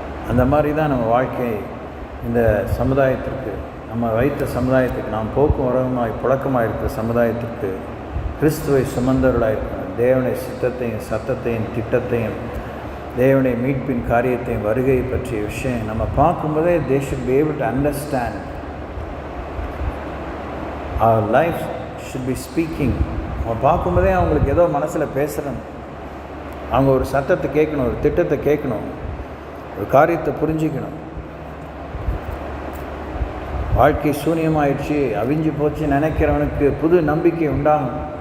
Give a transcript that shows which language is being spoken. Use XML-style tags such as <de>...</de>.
<ta>அந்த மாதிரி தான் நம்ம வாழ்க்கை இந்த சமுதாயத்திற்கு, நம்ம வைத்த சமுதாயத்துக்கு, நாம் போக்கும் வரவுமாய் புழக்கமாக இருக்கிற சமுதாயத்திற்கு கிறிஸ்துவை சுமந்தவர்களாக இருக்கிற தேவனுடைய சித்தத்தையும் சத்தத்தையும் திட்டத்தையும் தேவனுடைய மீட்பின் காரியத்தையும் வருகை பற்றிய விஷயம் நம்ம பார்க்கும்போதே</ta> <en>they should be able to understand. Our life should be speaking.</en> <ta>அவங்க பார்க்கும்போதே அவங்களுக்கு ஏதோ மனசில் பேசுகிறோம், அவங்க ஒரு சத்தத்தை கேட்கணும், ஒரு திட்டத்தை கேட்கணும், ஒரு காரியத்தை புரிஞ்சிக்கணும். வாழ்க்கை சூன்யமாயிடுச்சு, அவிஞ்சு போச்சு நினைக்கிறவனுக்கு புது நம்பிக்கை உண்டாகும்.</ta>